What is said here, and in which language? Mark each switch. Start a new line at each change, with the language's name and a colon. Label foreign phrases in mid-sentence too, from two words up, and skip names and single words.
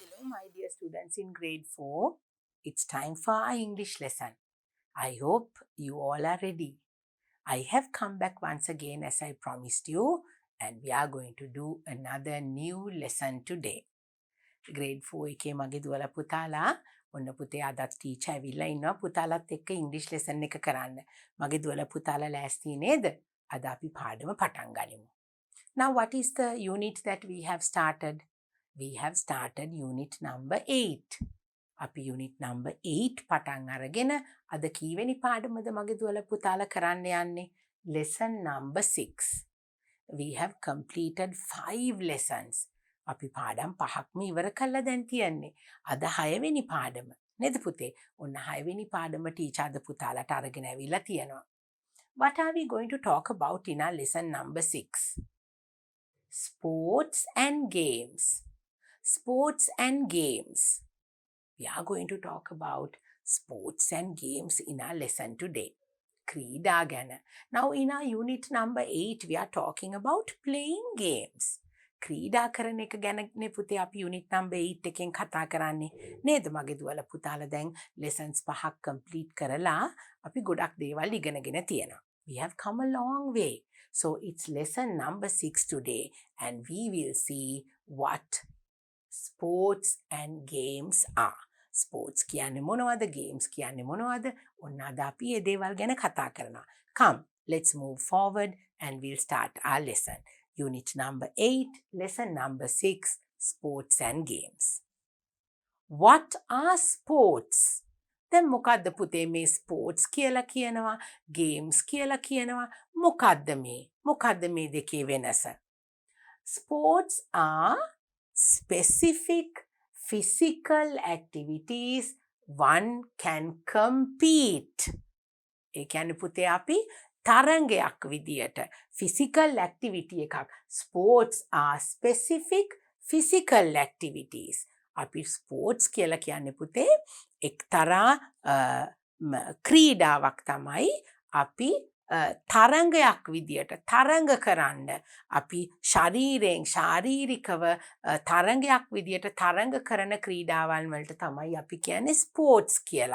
English: my dear students in grade 4. It's time for our English lesson. I hope you all are ready. I have come back once again as I promised you, and we are going to do another new lesson today.
Sinhala: Grade 4 එකේ මගේ දුවලා පුතාලා ඔන්න පුතේ අදත් ටීචර් ඇවිල්ලා ඉන්නවා පුතාලත් එක්ක ඉංග්‍රීසි ලෙසන් එක කරන්න. මගේ දුවලා පුතාලා ලෑස්ති නේද? අද අපි පාඩම පටන් ගනිමු.
English: Now what is the unit that we have started? We have started unit number 8.
Sinhala: අපි
English: unit number 8
Sinhala: පටන් අරගෙන අද කීවෙනි පාඩමද මගේ දුවලා පුතාලා කරන්න යන්නේ?
English: Lesson number 6. We have completed 5 lessons.
Sinhala: අපි පාඩම් 5ක්ම ඉවර කළා දැන් තියන්නේ. අද 6 වෙනි පාඩම. නේද පුතේ? ඔන්න 6 වෙනි පාඩම ටීචර් අද පුතාලට අරගෙන ඇවිල්ලා තියෙනවා.
English: What are we going to talk about in our lesson number 6? Sports and games. Sports and games. We are going to talk about sports and games in our lesson today.
Sinhala: Krida ගැන.
English: Now in our unit number 8 we are talking about playing games.
Sinhala: ක්‍රීඩා කරන එක ගැනනේ පුතේ අපි
English: unit number 8
Sinhala: එකෙන් කතා කරන්නේ. නේද මගේ දුවලා පුතාලා දැන් lessons 5ක් complete කරලා අපි ගොඩක් දේවල් ඉගෙනගෙන තියෙනවා.
English: We have come a long way. So it's lesson number 6 today and we will see what sports and games are.
Sinhala: Sports කියන්නේ මොනවද? Games කියන්නේ මොනවද? ඔන්න අද අපි මේ දේවල් ගැන කතා කරනවා.
English: Come, let's move forward and we'll start our lesson. Unit number 8, lesson number 6, sports and games. What are sports?
Sinhala: දැන් මොකද්ද පුතේ මේ sports කියලා කියනවා, games කියලා කියනවා. මොකද්ද මේ? මොකද්ද මේ දෙකේ වෙනස?
English: Sports are specific physical activities one can compete.
Sinhala: ඒ කියන්නේ පුතේ අපි තරංගයක් විදියට
English: physical activity
Sinhala: එකක්.
English: Sports are specific physical activities.
Sinhala: අපි sports කියලා කියන්නේ පුතේ එක්තරා ක්‍රීඩාවක් තමයි අපි තරංගයක් විදියට තරංග කරන්න අපි ශරීරයෙන් ශාරීරිකව තරංගයක් විදියට තරංග කරන ක්‍රීඩාවන් වලට තමයි අපි කියන්නේ ස්පෝර්ට්ස් කියලා.